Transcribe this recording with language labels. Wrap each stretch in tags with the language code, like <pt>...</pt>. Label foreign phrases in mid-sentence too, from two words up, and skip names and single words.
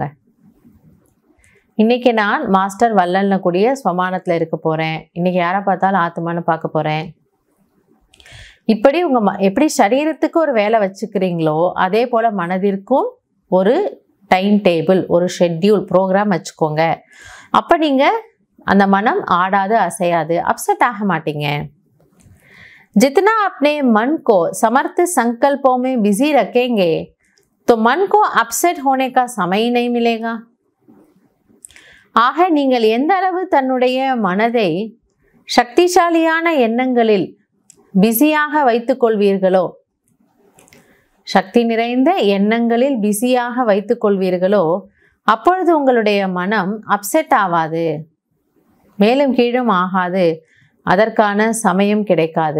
<ta>இன்னைக்கு நான் மாஸ்டர் வல்லல்ல கூடிய ஸ்வமானத்தில் இருக்க போறேன், இன்னைக்கு யாரை பார்த்தாலும் ஆத்மான்னு பார்க்க போறேன். இப்படி எப்படி சரீரத்துக்கு ஒரு வேலை வச்சுக்கிறீங்களோ அதே போல மனதிற்கும் ஒரு</ta> <en>time table,</en> <ta>ஒரு ஷெட்யூல், ப்ரோக்ராம் வச்சுக்கோங்க. அப்போ நீங்க அந்த மனம் ஆடாது அசையாது, அப்செட் ஆக மாட்டீங்க.</ta> <hi>जितना अपने मन को समर्थ संकल्पों में बिजी रखेंगे तो मन को अपसेट होने का समय ही नहीं मिलेगा.</hi> <ta>ஆக நீங்கள் எந்த அளவு தன்னுடைய மனதை சக்திசாலியான எண்ணங்களில் பிஸியாக வைத்துக் கொள்வீர்களோ, சக்தி நிறைந்த எண்ணங்களில் பிஸியாக வைத்துக் கொள்வீர்களோ, அப்பொழுது உங்களுடைய மனம் அப்செட் ஆகாது, மேலும் கீழும் ஆகாது, அதற்கான சமயம் கிடைக்காது.</ta>